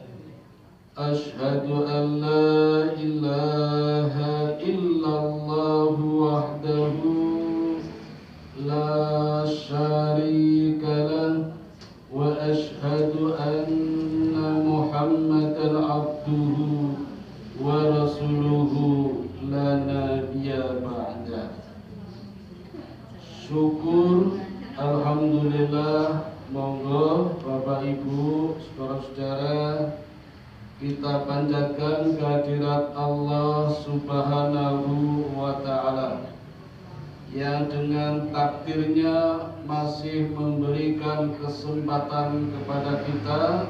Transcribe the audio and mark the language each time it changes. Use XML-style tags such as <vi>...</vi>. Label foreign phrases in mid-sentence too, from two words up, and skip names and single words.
<ar>أشهد أن لا إله إلا الله وحده لا شريك له وأشهد أن محمدا عبده ورسوله لا نبي بعد.</ar> <id>Syukur, alhamdulillah, monggo Bapak Ibu, saudara-saudara, kita panjatkan kehadirat Allah</id> <ar>سبحانه وتعالى</ar> <id>yang dengan takdirnya masih memberikan kesempatan kepada kita</id>